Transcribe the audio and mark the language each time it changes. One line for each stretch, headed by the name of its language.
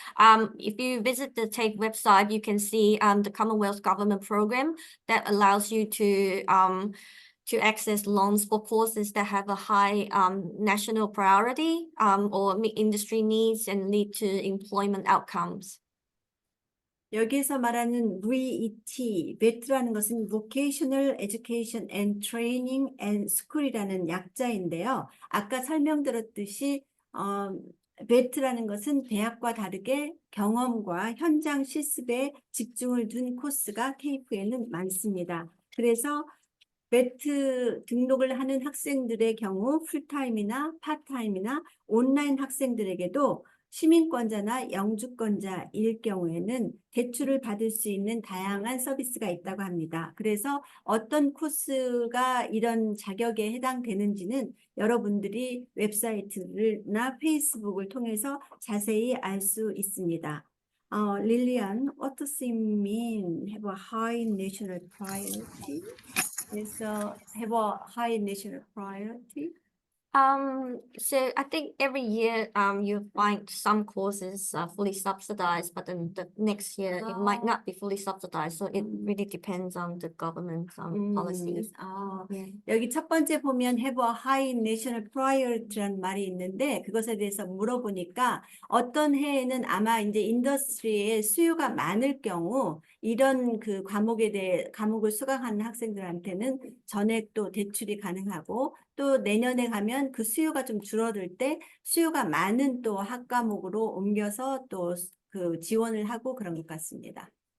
English: If you visit the TAFE website, you can see the Commonwealth government program that allows you to access loans for courses that have a high national priority or meet industry needs and lead to employment outcomes.
Korean: 여기에서 말하는 VET, VET라는 것은 Vocational Education and Training and School이라는 약자인데요. 아까 설명드렸듯이 VET라는 것은 대학과 다르게 경험과 현장 실습에 집중을 둔 코스가 TAFE에는 많습니다. 그래서 배트 등록을 하는 학생들의 경우 풀타임이나 파타임이나 온라인 학생들에게도 시민권자나 영주권자일 경우에는 대출을 받을 수 있는 다양한 서비스가 있다고 합니다. 그래서 어떤 코스가 이런 자격에 해당되는지는 여러분들이 웹사이트나 페이스북을 통해서 자세히 알 수 있습니다.
English: Lillian, what does it mean have a high national priority? So have a high national priority. So I think every year, you find some courses are fully subsidized, but then the next year it might not be fully subsidized. So it really depends on the government policies. Yeah.
Korean: 여기 첫 번째 보면
English: have a high national priority
Korean: 라는 말이 있는데 그것에 대해서 물어보니까 어떤 해에는 아마 이제 인더스트리에 수요가 많을 경우 이런 그 과목을 수강하는 학생들한테는 전액도 대출이 가능하고 또 내년에 가면 그 수요가 좀 줄어들 때 수요가 많은 또 학과목으로 옮겨서 또 그 지원을 하고 그런 것 같습니다.